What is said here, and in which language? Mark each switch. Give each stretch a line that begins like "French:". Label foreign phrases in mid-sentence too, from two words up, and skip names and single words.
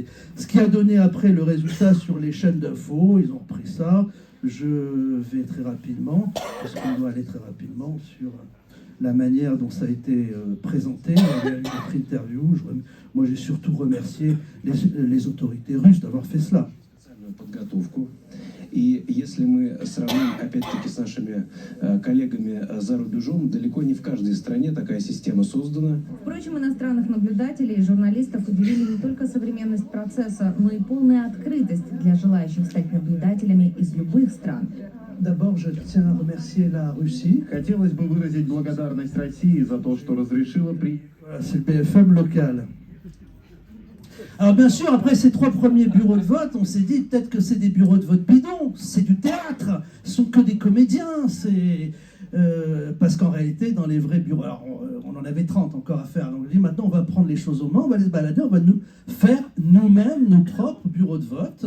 French: Ce qui a donné après le résultat sur les chaînes d'infos, ils ont repris ça. Je vais très rapidement, parce qu'on doit aller très rapidement sur la manière dont ça a été présenté. Il y a eu notre interview. Moi, j'ai surtout remercié les autorités russes d'avoir fait cela.
Russian: И если мы сравним, опять-таки, с нашими коллегами за рубежом, далеко не в каждой стране такая система создана. Впрочем, иностранных наблюдателей и журналистов удивили не только современность процесса, но и полная открытость для желающих стать наблюдателями из любых стран.
French: D'abord, je tiens à remercier la Russie.
Russian: Хотелось бы выразить благодарность России за то, что разрешила при...
French: C'est le BFM local. Alors bien sûr, après ces 3 premiers bureaux de vote, on s'est dit peut-être que c'est des bureaux de vote bidons, c'est du théâtre, ce sont que des comédiens, parce qu'en réalité, dans les vrais bureaux, alors on en avait 30 encore à faire, donc on dit maintenant on va prendre les choses aux mains, on va les balader, on va nous faire nous-mêmes nos propres bureaux de vote.